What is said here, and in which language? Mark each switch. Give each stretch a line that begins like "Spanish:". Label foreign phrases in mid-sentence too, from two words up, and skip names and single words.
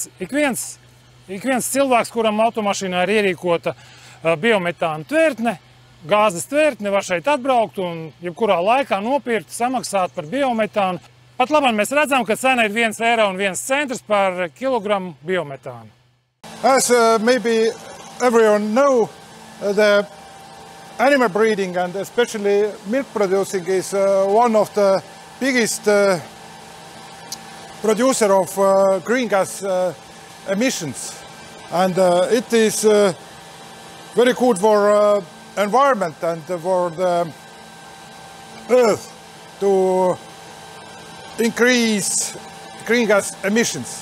Latvian: Ik viens cilvēks, kuram automašīnā ir ierīkota biometāna tvertne, gāzes tvertne, var šeit atbraukt un jebkurā laikā nopirkt, samaksāt par biometānu. Pat labāk mēs redzam, ka cena ir 1,01 eiro par kilogramu biometānu.
English: As maybe everyone know, the animal breeding and especially milk producing is one of the biggest producer of green gas emissions, and it is very good for environment and for the earth to increase green gas emissions.